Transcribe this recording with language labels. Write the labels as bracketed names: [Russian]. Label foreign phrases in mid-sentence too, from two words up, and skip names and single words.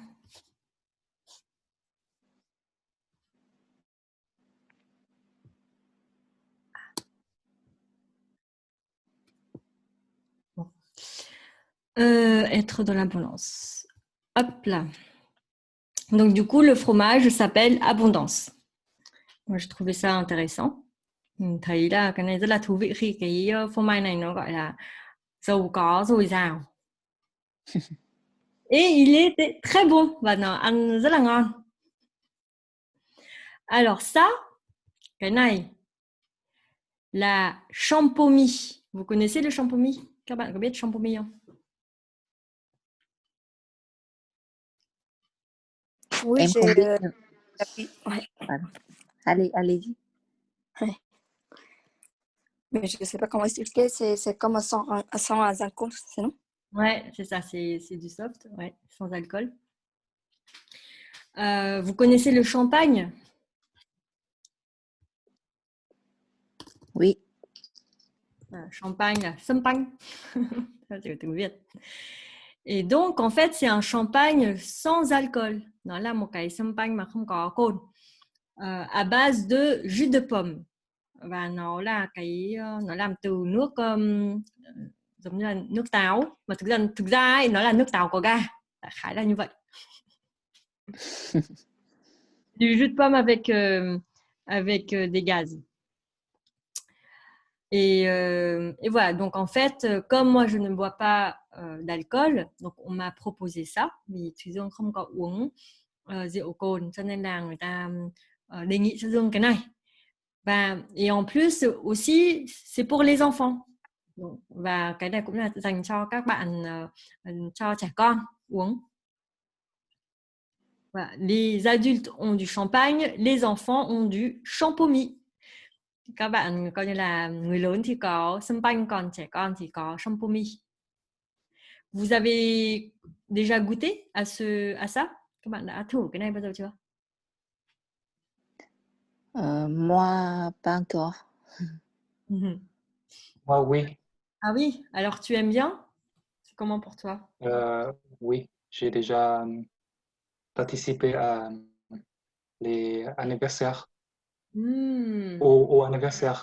[French] Bon. Être dans l'abondance. Hop là. Donc, du coup, le fromage s'appelle Abondance. Moi, je trouvais ça intéressant. [Vietnamese] Mình thấy là cái này rất là thú vị khi cái phô mai này nó gọi là giàu có dồi dào. [French] Et il était très bon. [Vietnamese] Và nó ăn rất là ngon. [French] Alors ça, [Vietnamese] cái này là champomy. [French] Vous connaissez le champomy? [Vietnamese] Các bạn có biết champomy không? [French] Oui, [Vietnamese] Em không biết. [French] ouais. Pardon. Allez-y. Mais je ne sais pas comment expliquer. C'est comme sans alcool, c'est non? Ouais, c'est ça, c'est du soft, ouais, sans alcool. Vous connaissez le champagne? Oui. Champagne, là, champagne. Ça, c'est le [Vietnamese] tiếng Việt. [French] Et donc, en fait, c'est un champagne sans alcool. [Vietnamese] Nó là một cái champagne mà không có cồn. [French] À base de jus de pomme. [Vietnamese] Và nó là nó làm từ nước giống như là nước táo, mà thực ra ấy, nó là nước táo có ga, đại khái là như vậy. [French] Du jus de pomme avec des gaz. Et voilà, donc en fait, comme moi je ne bois pas d'alcool, donc on m'a proposé ça, [Vietnamese] vì Thúy Dương không có uống rượu cồn, cho nên là người ta đề nghị cho Dương cái này. [French] Et en plus aussi, c'est pour les enfants. [Vietnamese] Và cái này cũng là dành cho các bạn, cho trẻ con uống. [French] Voilà. Les adultes ont du champagne, les enfants ont du champomy. [Vietnamese] Các bạn coi như là người lớn thì có champagne, còn trẻ con thì có champomy. [French] Vous avez déjà goûté à ça? [Vietnamese] Các bạn đã thử cái này bao giờ chưa? [French] Moi, pas encore. Moi, oui. Ah oui, alors tu aimes bien? C'est comment pour toi? Oui, j'ai déjà participé à les anniversaires, au anniversaire